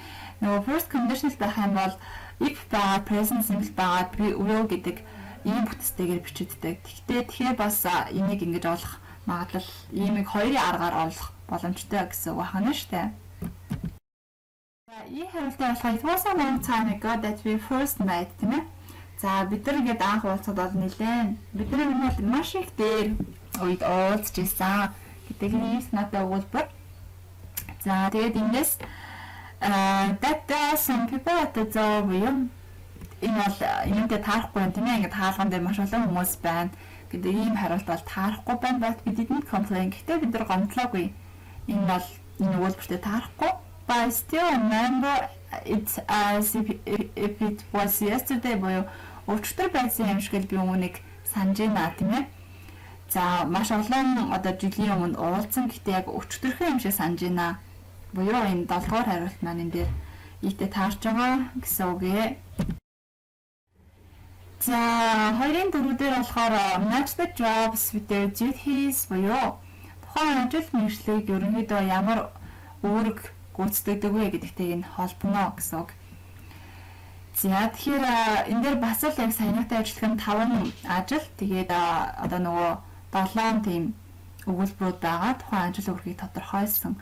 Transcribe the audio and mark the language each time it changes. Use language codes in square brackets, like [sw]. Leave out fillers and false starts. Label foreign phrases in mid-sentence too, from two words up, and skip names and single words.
[mn] Нөгөө [en] first conditional [mn] байх юм бол if байгаа [en] present simple [mn] байгаа will гэдэг ийм бүтцтэйгээр бичигддэг. Тэгэхээр бас энийг ингэж олох магадлал иймийг хоёрын аргаар олох боломжтой гэсэн үг байна шүү дээ. За ийм хариултаа болохоор [en] it was a long time ago that we first met [mn] тийм ээ. За бид нар ингээд анх уулзахад бол нэлээд бид нар маш их дээр үед уулзж ирсэн гэдэг ийм санаатай өгүүлбэр. За тэгээд эндээс [en] that some people at the door [mn] энэ бол энэндээ таарахгүй юм тийм ээ. Ингээд хаалган дээр маш олон хүмүүс байна гэдэг ийм хариулт бол таарахгүй байна. [en] But we didn't complain. [mn] Гэхдээ бид нар гомдлоогүй. Энэ бол энэ өгүүлбэртээ таарахгүй. [en] But I still remember it as if it was yesterday [mn] буюу өчтөр байсан юм шиг л би үүнийг санаж байна тийм ээ. За маш олон одоо жилийн өмнө уулзсан гэхдээ яг өчтөрхөө юм шиг санаж байна. Буюу энэ 7 дугаар хариулт маань энэ дээр ийтэй таарч байгаа гэсэн үг ээ. За 2-ын 4 дээр болохоор [en] match the jobs with their duties [mn] буюу тухайн ажил мэргэжлийг ерөнхийдөө ямар үүрэг гүйцэтгэдэг вэ гэдэгтэйг нь холбоно гэсэн үг. За тэгэхээр энэ дээр бас л яг саянатай ажиллах нь 5 ажил тэгээд одоо нөгөө 7 тийм өгүүлбэрүүд байгаа тухайн ажил үүргийг тодорхойлсон.